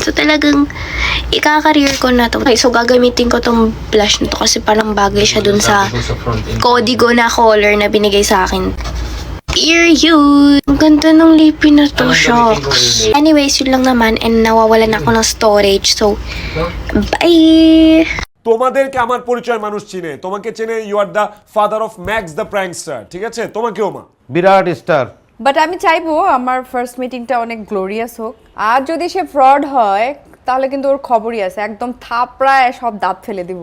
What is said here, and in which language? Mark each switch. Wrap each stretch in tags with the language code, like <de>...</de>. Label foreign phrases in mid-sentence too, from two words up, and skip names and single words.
<tl>So, talagang ika-career ko na to. Okay, so, gagamitin ko tong blush na to kasi parang bagay siya dun sa kodigo na color na binigay sa akin. Period! Ang ganda ng lipin na to, shocks. Anyways, yun lang naman and nawawalan ako ng storage.</tl> <en>So, bye!</en> <bn>তোমাদেরকে আমার পরিচয় মানুষ চিনে, তোমাকে চেনে,</bn> <en>you are the father of Max the prankster,</en> <bn>ঠিক আছে? তোমাকেও মা বিরাট</bn> <en>star but</en> <bn>আমি চাইবো আমার</bn> <en>first meeting</en> <bn>অনেক গ্লোরিয়াস হোক। আর যদি সে ফ্রড হয় তাহলে কিন্তু ওর খবরই আছে, একদম থাপড়ায় সব দাঁত ফেলে দিব।</bn>